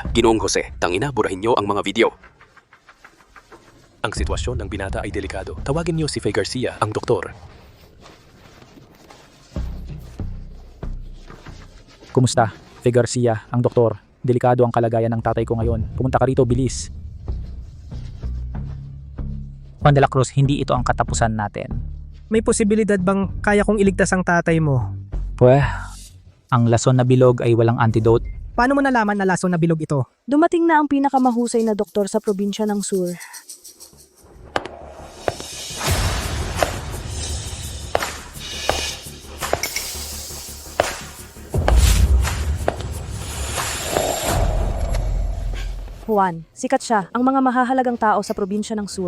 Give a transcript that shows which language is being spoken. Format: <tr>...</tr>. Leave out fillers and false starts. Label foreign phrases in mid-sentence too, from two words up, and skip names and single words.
<tl>Ginoong Jose, tangina, burahin nyo ang mga video. Ang sitwasyon ng binata ay delikado. Tawagin nyo si Faye Garcia, ang doktor. Kumusta? Faye Garcia, ang doktor. Delikado ang kalagayan ng tatay ko ngayon. Pumunta ka rito, bilis. Juan de la Cruz, hindi ito ang katapusan natin. May posibilidad bang kaya kong iligtas ang tatay mo? Pweh, ang lason na bilog ay walang antidote. Paano mo nalaman na lason na bilog ito? Dumating na ang pinakamahusay na doktor sa probinsya ng Sur. Juan, sikat siya, ang mga mahahalagang tao sa probinsya ng Sur.</tl>